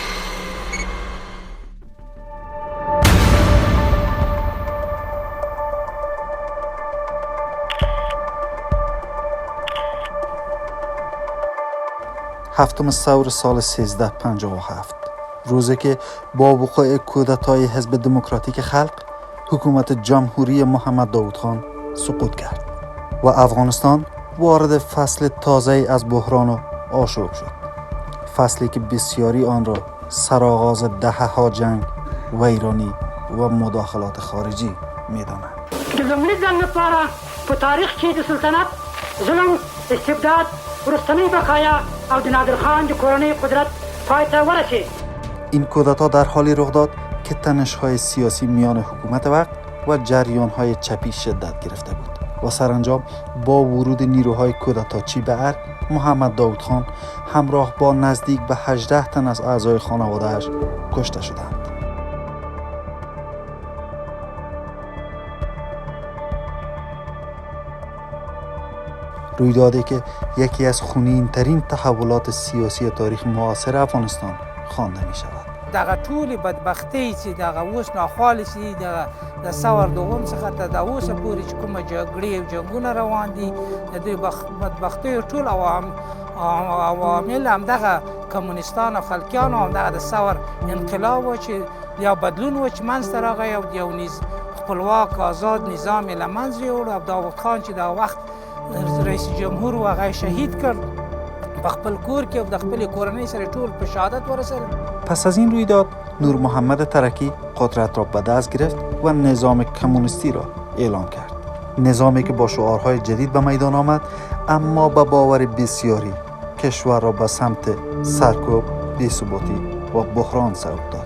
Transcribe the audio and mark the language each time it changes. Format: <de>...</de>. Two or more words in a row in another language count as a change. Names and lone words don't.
<fa>هفتم ثور سال 1357، روزی که با وقوع کودتای حزب دموکراتیک خلق حکومت جمهوری محمد داود خان سقوط کرد و افغانستان وارد فصل تازه از بحران و آشوب شد. فصلی که بسیاری آن را سرآغاز دهه‌ها جنگ، ویرانی و مداخلات خارجی می‌دانند.</fa> <ps>لومړي ځل لپاره په تاریخ کې د سلطنت ظلم، استبداد، وروستنۍ بقایا او د نادر خان د کورنۍ قدرت پای ته ورسید.</ps> <fa>این کودتا در حالی رخ داد که تنش‌های سیاسی میان حکومت وقت و جریان‌های چپی شدت گرفته بود و سرانجام با ورود نیروهای کودتاچی به ارگ، محمد داود خان همراه با نزدیک به 18 تن از اعضای خانواده‌اش کشته شدند. رویدادی که یکی از خونین‌ترین تحولات سیاسی تاریخ معاصر افغانستان خوانده می شود.</fa> <ps>دغه ټولې بدبختۍ چې دغه اوس ناخوالې چې د ثور دوم څخه تر د اوسه پورې چې کومه جګړې او جنګونه روان دي، د دې بدبختیو ټول عوامل همدغه کمونیستان او خلقیان او همدغه د ثور انقلاب و چې یا بدلون و چې منځته راغی او یو خپلواک آزاد نظام یې له منځه یوړ. او داود خان چې دا وخت رئیس جمهور و هغه</ps> <fa>شهید کرد</fa> <ps>په خپل کور کې او د خپل کورنۍ سره ټول په شهادت ورسېدل.</ps> <fa>پس از این رویداد نور محمد ترکی قدرت را به دست گرفت و نظام کمونیستی را اعلان کرد. نظامی که با شعارهای جدید به میدان آمد، اما به باور بسیاری کشور را به سمت سرکوب، بی‌ثباتی و بحران سوق داد.</fa>